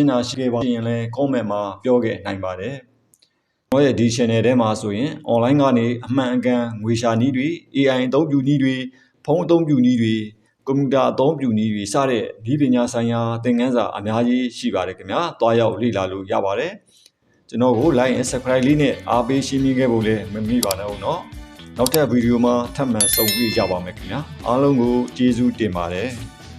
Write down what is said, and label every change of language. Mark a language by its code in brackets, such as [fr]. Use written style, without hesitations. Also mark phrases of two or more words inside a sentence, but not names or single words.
[my] တာရှိခဲ့ပါရင်လည်း comment မှာပြောခဲ့နိုင်ပါတယ်။ကျွန်တော်ရဲ့ဒီ channel ထဲမှာဆိုရင် online ကနေအမှန်အကန်ငွေရှာနည်းတွေ AI အသုံးပြုနည်းတွေဖုန်းအသုံးပြုနည်းတွေကွန်ပျူတာအသုံးပြုနည်းတွေစတဲ့ဒီပညာဆိုင်ရာသင်ခန်းစာအများကြီးရှိပါတယ်ခင်ဗျာ။တွားရောက်လေ့လာလို့ရပါတယ်။ကျွန်တော်ကို [en] like and subscribe [my] လေးနဲ့အားပေးရှင်းပြခဲ့ဖို့လည်းမမေ့ပါနဲ့ဦးနော်။နောက်ထပ်ဗီဒီယိုမှာထပ်မံဆုံတွေ့ကြပါမယ်ခင်ဗျာ။အားလုံးကိုကျေးဇူးတင်ပါတယ်။